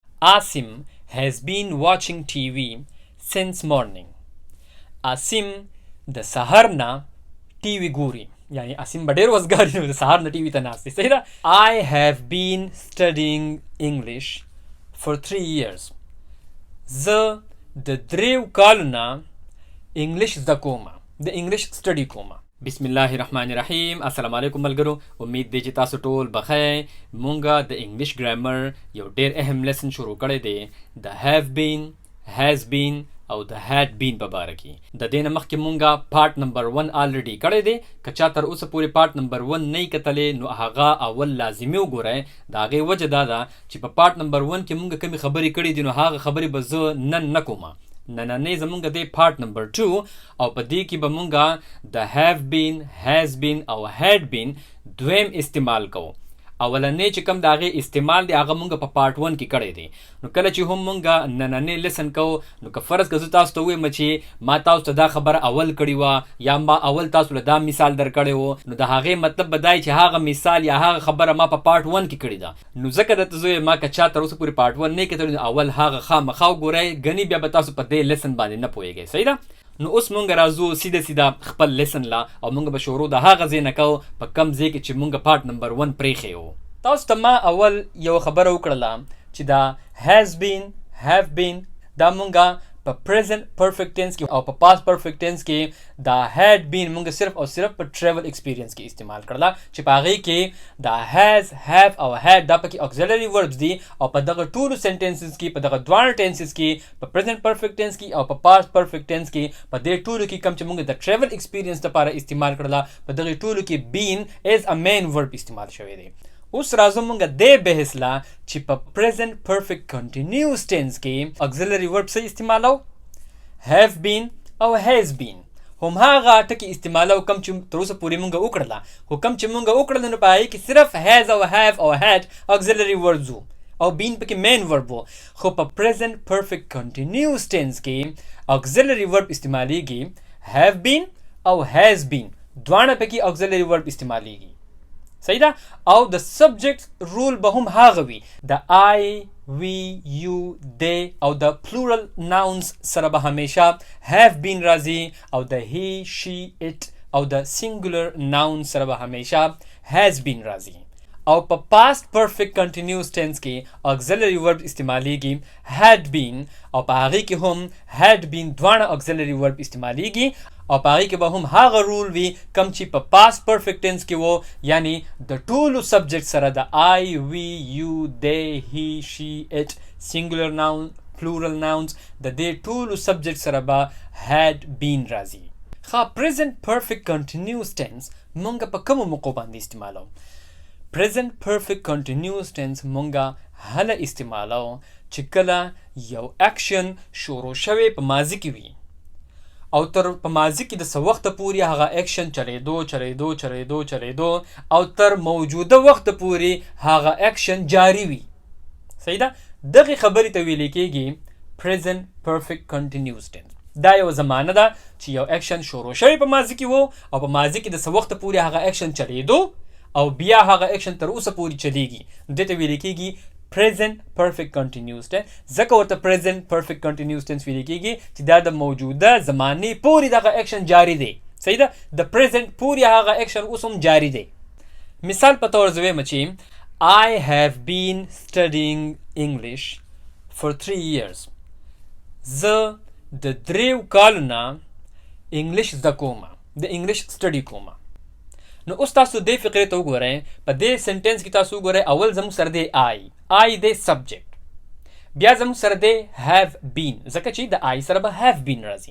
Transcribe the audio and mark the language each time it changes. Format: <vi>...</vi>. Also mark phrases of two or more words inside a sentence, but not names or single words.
<en>Asim has been watching TV since morning.</en> <ps>Asim د سحر نه ټي وي ګوري، یعنی اسیم به ډېر وزګاري نو د سهار نه ټي وي ته ناست دی. صحیح ده.</ps> <en>I have been studying English for 3 years.</en> <ps>زه د 3 کالو نه انګلیش زده کوم، د</ps> <en>English study</en> <ps>کوم.</ps> <ar>بسم الله الرحمن الرحیم. السلام علیکم</ar> <ps>ملګرو، امید دی چې تاسو ټول بخیر. مونږه د</ps> <en>English grammar</en> <ps>یو ډېر اهم لیسن شروع کړی دی، د</ps> <en>have been، has been</en> <ps>او د</ps> <en>had been</en> <ps>په باره کې. د دې نه مخکې مونږه</ps> <en>part number 1 already</en> <ps>کړی دی. که چا تر اوسه پورې</ps> <en>part number 1</en> <ps>نه کتلې نو هغه اول لازمي وګورئ. د هغې وجه دا ده چې په</ps> <en>part number 1</en> <ps>کې مونږ کومې خبرې کړې دي نو هغه خبرې به زه نن نه کومه. نننې زمونږ دی</ps> <en>part number 2</en> <ps>او په دې کې به مونږه د</ps> <en>have been، has been</en> <ps>او</ps> <en>had been</en> <ps>دویم استعمال کوو. اولنې چې کوم د هغې استعمال دی هغه مونږ په پارت 1 کې کړی دی. نو کله چې هم مونږ نننې لیسن کوو نو که فرض که زه تاسو ته ووایم چې ما تاسو ته دا خبره اول کړې وه یا ما اول تاسو له دا مثال در کړی و، نو د هغې مطلب به دا چې هغه مثال یا هغه خبره ما په پارت 1 کې کړې ده. نو ځکه درته زه ما که چا تر اوسه پورې پارت 1 نه کتلی نو اول هغه خامخا وګورئ، ګنې بیا به تاسو په دې لیسن باندې نه پوهېږئ. صحیح ده. نو اوس مونږ راځو سیده خپل لیسن لا او مونږ به شروع د هغه ځای نه کوو په کوم ځای کې چې مونږ پارت نمبر 1 پرېښی وو. تاسو ته ما اول یو خبره وکړله چې دا</ps> <en>has been، have been</en> <ps>دا مونږه په</ps> <en>present perfect tense</en> <ps>کې او په</ps> <en>past perfect tense</en> <ps>کې دا</ps> <en>had been</en> <ps>مونږ صرف او صرف په</ps> <en>travel experience</en> <ps>کې استعمال کړله چې په هغې کې دا</ps> <en>has، have</en> <ps>او had دا پکې</ps> <en>auxiliary verbs</en> <ps>دي او په دغه ټولو sentences کې په دغه دواړو tenses کې په</ps> <en>present perfect tense</en> <ps>کې او په</ps> <en>past perfect tense</en> <ps>کې په دې ټولو کې کوم چې مونږ د</ps> <en>travel experience</en> <ps>لپاره استعمال کړله په دغه ټولو کې</ps> <en>been as a main verb</en> <ps>استعمال شوی دی. اوس راځو مونږ دې بحث لا چې په</ps> <en>present perfect continuous tense</en> <ps>کې</ps> <en>auxiliary verb</en> <ps>څه استعمالو؟</ps> <en>have been او has been.</en> <ps>هم هغه ټکي استعمالو کوم چې تر اوسه پورې مونږ وکړله، خو کوم چې مونږ وکړله نو په هغې کې صرف has او have او</ps> <en>had auxiliary verbs</en> <ps>وو او been پکې</ps> <en>main verb</en> <ps>وو. خو په</ps> <en>present perfect continuous tense</en> <ps>کې</ps> <en>auxiliary verb</en> <ps>استعمالیږي</ps> <en>have been</en> <ps>او</ps> <en>has been،</en> <ps>دواړه پکې</ps> <en>auxiliary verb</en> <ps>استعمالیږي. صحیح ده. او د</ps> <en>subject rule</en> <ps>به هم هغه وي د</ps> <en>I، we، you، they</en> <ps>او د</ps> <en>plural nouns</en> <ps>سره به همیشه</ps> <en>have been</en> <ps>راځي او د</ps> <en>he، she، it</en> <ps>او د</ps> <en>singular noun</en> <ps>سره به همیشه</ps> <en>has been</en> <ps>راځي. او په</ps> <en>past perfect continuous tense</en> <ps>کې</ps> <en>auxiliary verb</en> <ps>استعمالیږي</ps> <en>had been</en> <ps>او په هغې کې هم</ps> <en>had been</en> <ps>دواړه</ps> <en>auxiliary verb</en> <ps>استعمالیږي او په هغې کې به هم هغه رول وي کوم چې په</ps> <en>past perfect tense</en> <ps>کې وو، یعنی د ټولو سبجیکټ سره د</ps> <en>I، we، you، they، he، she، it singular noun، plural nouns</en> <ps>د دې ټولو سبجیکټ سره به</ps> <en>had been</en> <ps>راځي. ښه</ps> <en>present perfect continuous tense</en> <ps>مونږ په کومو موقعو باندې استعمالو؟</ps> <en>present perfect continuous tense</en> <ps>مونږه هله استعمالو چې کله یو اکشن شروع شوی په ماضي کې وي او تر په ماضي کې د څه وخته پورې هغه اکشن چلیدو او تر موجوده وخته پورې هغه اکشن جاری وي. صحیح ده. دغې خبرې ته ویل کېږي</ps> <en>present perfect continuous tense.</en> <ps>دا یو زمانه ده چې یو اکشن شروع شوی په ماضي کې وو او په ماضي کې د څه وخته پورې هغه اکشن چلیدو او بیا هغه اکشن تر اوسه پورې چلیږي. دې ته ویل کېږي</ps> <en>present perfect continuous tense.</en> <ps>ځکه ورته</ps> <en>present perfect continuous tense</en> <ps>ویل کېږي چې دا د موجوده زمانې پورې دغه اکشن جاری دی. صحیح ده. د present پورې هغه اکشن اوس هم جاری دی. مثال په طور زه وایم چې</ps> <en>I have been studying English for 3 years.</en> <ps>زه د 3 کالو نه انګلیش زده کوم، د</ps> <en>English study</en> <ps>کوم. نو اوس تاسو دې فقرې ته وګورئ. په دې سنټنس کې تاسو وګورئ اول زموږ سره دی I دی سبجیکټ، بیا زموږ سره دی</ps> <en>have been</en> <ps>ځکه چې د I سره به</ps> <en>have been</en> <ps>راځي.</ps>